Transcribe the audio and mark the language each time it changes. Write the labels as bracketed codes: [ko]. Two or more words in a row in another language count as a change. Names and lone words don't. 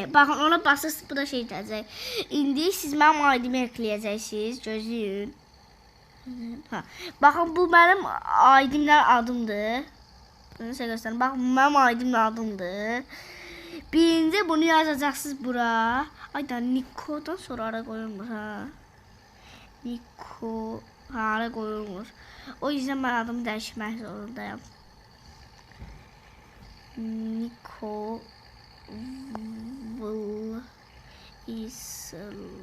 [az] Baxın, ona basırsınız, bu da şey gələcək. İndi siz mənim aidimi ekləyəcəksiniz. Gözləyin. Baxın, bu mənim aidimlə adımdır. Nəsə göstərin. Baxın, mənim aidimlə adımdır. Birinci bunu yazacaqsınız bura. [tr] Ayda Niko'dan sonra ara koyulmuş ha. Niko ara koyulmuş. O yüzden ben adımı değiştirmek zorundayım. Niko isl.